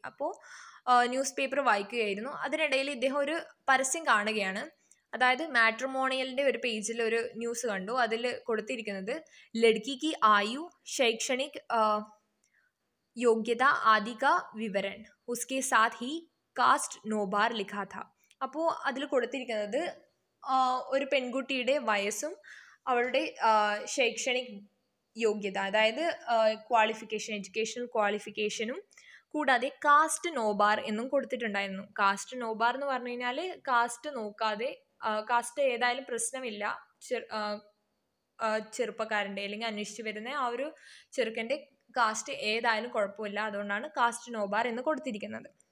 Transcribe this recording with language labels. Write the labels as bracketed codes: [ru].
[ml] അപ്പോൾ news paper വായിക്കുകയായിരുന്നു. അതിനിടയിൽ ഇദ്ദേഹം ഒരു പരസ്യം കാണുകയാണ്. അതായത് മാട്രിമോണിയലിൻ്റെ ഒരു പേജിൽ ഒരു ന്യൂസ് കണ്ടു. അതിൽ കൊടുത്തിരിക്കുന്നത് [hi] ലഡ്കി കി ആയു, ശൈക്ഷണിക് योग्यता आदि का विवरण, उसके साथ ही कास्ट നോബാർ लिखा था. [ml] അപ്പോൾ അതിൽ കൊടുത്തിരിക്കുന്നത് ഒരു പെൺകുട്ടിയുടെ വയസ്സും അവളുടെ ശൈക്ഷണിക് യോഗ്യത, അതായത് ക്വാളിഫിക്കേഷൻ, എഡ്യൂക്കേഷണൽ ക്വാളിഫിക്കേഷനും കൂടാതെ കാസ്റ്റ് നോബാർ എന്നും കൊടുത്തിട്ടുണ്ടായിരുന്നു. കാസ്റ്റ് നോബാർ എന്ന് പറഞ്ഞു കഴിഞ്ഞാൽ കാസ്റ്റ് നോക്കാതെ, കാസ്റ്റ് ഏതായാലും പ്രശ്നമില്ല, ചെറുപ്പക്കാരൻ്റെ അല്ലെങ്കിൽ അന്വേഷിച്ച് വരുന്ന ആ ഒരു ചെറുക്കൻ്റെ കാസ്റ്റ് ഏതായാലും കുഴപ്പമില്ല, അതുകൊണ്ടാണ് കാസ്റ്റ് നോബാർ എന്ന് കൊടുത്തിരിക്കുന്നത്.